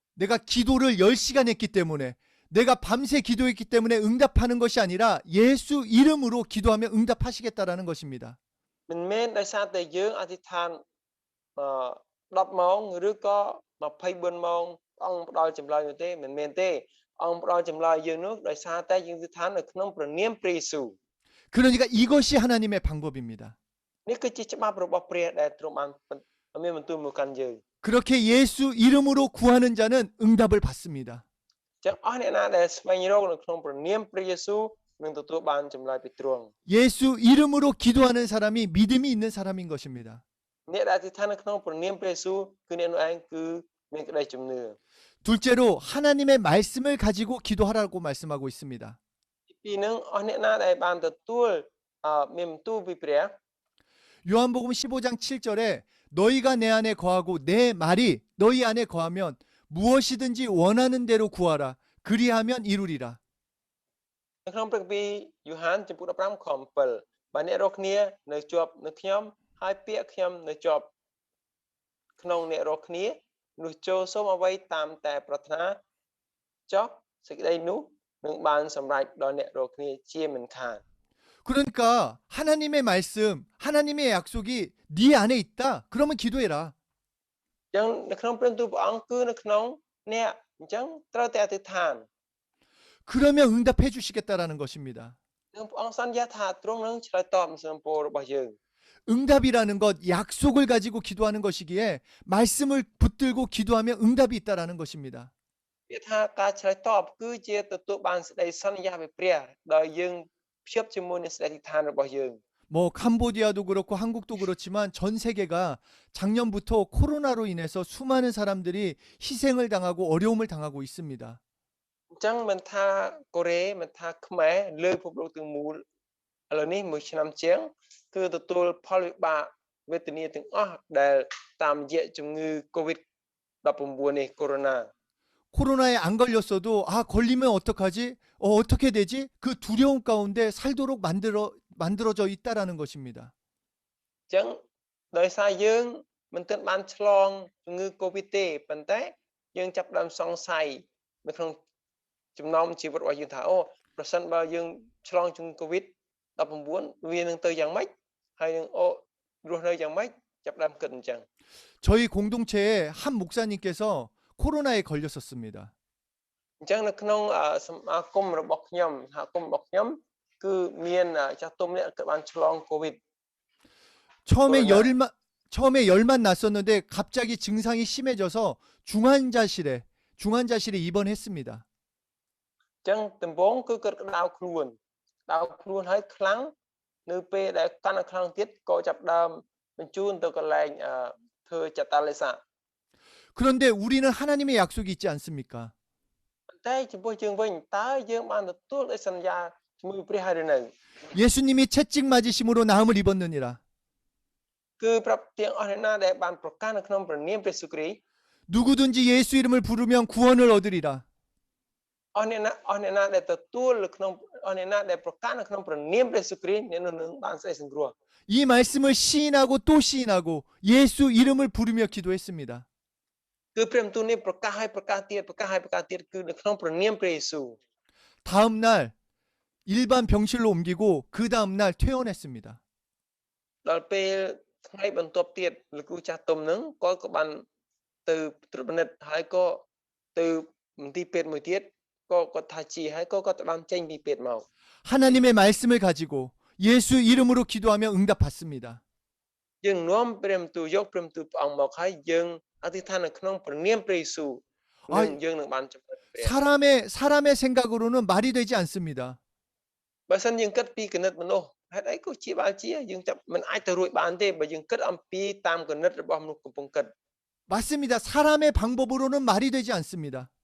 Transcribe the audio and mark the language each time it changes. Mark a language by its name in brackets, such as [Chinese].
[Korean] 내가 기도를 10시간 했기 때문에 내가 밤새 기도했기 때문에 응답하는 것이 아니라 예수 이름으로 기도하며 응답하시겠다라는 것입니다. [Khmer] មិនមែនដោយសារតែយើងអធិដ្ឋាន10ម៉ោងឬក៏24ម៉ោងអង្គផ្ដល់ចម្លើយនោះទេមិនមែនទេអង្គផ្ដល់ចម្លើយយើងនោះដោយសារតែយើងអធិដ្ឋាននៅក្នុងព្រះនាមព្រះយេស៊ូវ [Korean] 그러니까 이것이 하나님의 방법입니다. [Khmer] នេះគឺជាច្បាប់របស់ព្រះដែលទ្រង់បានមានបន្ទូលមកកាន់យើង [Korean] 그렇게 예수 이름으로 구하는 자는 응답을 받습니다. [Khmer] ចឹងអស់អ្នកណាដែលស្វែងរកនៅក្នុងព្រះនាមព្រះយេស៊ូវនឹងទទួលបានចម្លើយពីទ្រង់ [Korean] 예수 이름으로 기도하는 사람이 믿음이 있는 사람인 것입니다. [Khmer] អ្នកដែលអធិដ្ឋាននៅក្នុងព្រះនាមព្រះយេស៊ូវគឺអ្នកនោះឯងគឺមានក្តីជំនឿ [Korean] 둘째로 하나님의 말씀을 가지고 기도하라고 말씀하고 있습니다. [Khmer] ទី2នឹងអស់អ្នកណាដែលបានទទួលមានបន្ទូលពីព្រះ [Korean] 요한복음 15장 7절에 너희가 내 안에 거하고 내 말이 너희 안에 거하면 무엇이든지 원하는 대로 구하라. 그리하면 이루리라. [Khmer] នៅក្នុងព្រះគម្ពីរយូហានចំពុក15ខ7បើអ្នករាល់គ្នានៅជាប់នៅខ្ញុំហើយពាក្យខ្ញុំនៅជាប់ក្នុងអ្នករាល់គ្នានោះចូលសូមអ្វីតាមតែប្រាថ្នាចុះសេចក្តីនោះនឹងបានសម្រេចដល់អ្នករាល់គ្នាជាមិនខាន [Korean] 그러니까 하나님의 말씀, 하나님의 약속이 네 안에 있다. 그러면 기도해라. [Khmer] អញ្ចឹងនៅក្នុងព្រះបន្ទូលព្រះអង្គគឺនៅក្នុងអ្នកអញ្ចឹងត្រូវតែអធិដ្ឋាន [Korean] 그러면 응답해 주시겠다라는 것입니다. [Khmer] នឹងព្រះអង្គសន្យាថាទ្រង់នឹងឆ្លើយតបសំណពររបស់យើង [Korean] 응답이라는 것, 약속을 가지고 기도하는 것이기에 말씀을 붙들고 기도하면 응답이 있다라는 것입니다. [Khmer] ពាក្យថាការឆ្លើយតបគឺជាទទួលបានសេចក្តីសន្យាពីព្រះដោយយើងភ្ជាប់ជាមួយនឹងសេចក្តីអធិដ្ឋានរបស់យើង [Korean] 뭐 캄보디아도 그렇고 한국도 그렇지만 전 세계가 작년부터 코로나로 인해서 수많은 사람들이 희생을 당하고 어려움을 당하고 있습니다. [Khmer] អញ្ចឹងមិនថាកូរ៉េមិនថាខ្មែរលើពិភពលោកទាំងមូលឥឡូវនេះមួយឆ្នាំជាងគឺទទួលផលវិបាកវេទនាទាំងអស់ដែលតាមរយៈជំងឺ COVID-19 នេះកូវីដ -19 [Korean] 코로나에 안 걸렸어도 아 걸리면 어떡하지? 어떻게 되지? 그 두려움 가운데 살도록 만들어져 있다라는 것입니다. [Khmer] អញ្ចឹងដោយសារយើងមិនទាន់បានឆ្លងជំងឺ COVID ទេប៉ុន្តែយើងចាប់ផ្ដើមសង្ស័យនៅក្នុងចំណោមជីវិតរបស់យើងថាអូប្រសិនបើយើងឆ្លងជំងឺ COVID 19វានឹងទៅយ៉ាងម៉េចហើយនឹងអូរស់នៅយ៉ាងម៉េចចាប់ផ្ដើមគិតអញ្ចឹង [Korean] 저희 공동체에 한 목사님께서 코로나에 걸렸었습니다. [Khmer] អញ្ចឹងនៅក្នុងសមាគមរបស់ខ្ញុំសហគមន៍របស់ខ្ញុំគឺមានចាស់ទុំអ្នកក៏បានឆ្លង COVID [Korean] 처음에 열만 났었는데 갑자기 증상이 심해져서 중환자실에 입원했습니다. [Khmer] អញ្ចឹងដំបូងគឺគាត់ក្តៅខ្លួនហើយខ្លាំងនៅពេលដែលកាន់តែខ្លាំងទៀតក៏ចាប់ដើមបញ្ជូនទៅកន្លែងធ្វើចតាឡេសា [Korean] 그런데 우리는 하나님의 약속이 있지 않습니까? [Khmer] តែចំពោះយើងវិញតើយើងបានទទួលដោយសន្យាជាមួយព្រះហើយឬនៅ [Korean] 예수님이 채찍 맞으심으로 나음을 입었느니라. [Khmer] គឺប្រាប់ទាំងអស់អ្នកណាដែលបានប្រកាសនៅក្នុងព្រះនាមព្រះយេស៊ូវគ្រីស្ទ [Korean] 누구든지 예수 이름을 부르면 구원을 얻으리라. [Khmer] អស់អ្នកណាដែលទទួលនៅក្នុងអស់អ្នកណាដែលប្រកាសនៅក្នុងព្រះនាមព្រះយេស៊ូវគ្រីស្ទអ្នកនោះនឹងបានសេចក្តីសង្គ្រោះ [Korean] 이 말씀을 시인하고 또 시인하고 예수 이름을 부르며 기도했습니다. [Khmer] គឺព្រះបន្ទូលនេះប្រកាសហើយប្រកាសទៀតគឺនៅក្នុងព្រះនាមព្រះយេស៊ូវ [Korean] 다음 날 일반 병실로 옮기고 그 다음 날 퇴원했습니다. [Khmer] ដល់ពេលថ្ងៃបន្ទាប់ទៀតលោកគ្រូចាស់ទុំនឹងគាត់ក៏បានទៅត្រួតពិនិត្យហើយក៏ទៅមន្ទីរពេទ្យមួយទៀតក៏គាត់ថាជាហើយក៏គាត់បានចេញពីពេទ្យមក [Korean] 하나님의 말씀을 가지고 예수 이름으로 기도하며 응답받습니다. [Khmer] យើងនាំព្រះបន្ទូលយកព្រះបន្ទូលព្រះអង្គមកហើយយើងអធិដ្ឋាននៅក្នុងព្រះនាមព្រះយេស៊ូវនិងយើងនឹងបានចំណេញព្រះ [Korean] 사람의 생각으로는 말이 되지 않습니다. [Khmer] បើសិនយើងគិតពីគណិតមនុស្សហេតុអីក៏ជាបាល់ជាយើងចាប់មិនអាចទៅរួចបានទេបើយើងគិតអំពីតាមគណិតរបស់មនុស្សកំពុងគិត [Korean] 맞습니다. 사람의 방법으로는 말이 되지 않습니다.